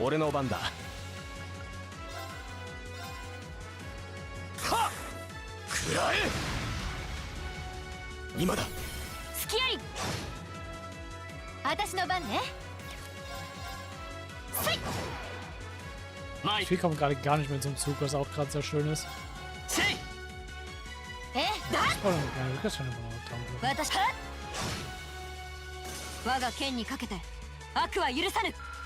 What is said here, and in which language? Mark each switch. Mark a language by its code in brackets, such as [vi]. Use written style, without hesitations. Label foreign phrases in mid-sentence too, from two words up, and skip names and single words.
[ja] 俺の番だ。はっ、食らえ。今だ。隙あり。私の番ね。参 [de] Das [ja] る。 [de] Spiel kommt gerade gar nicht mehr zum Zug, was auch gerade sehr schön ist. [ja] せい。 [de] Das war dann wirklich schon immer noch [ja] 私は我が剣にかけて悪は許さぬ。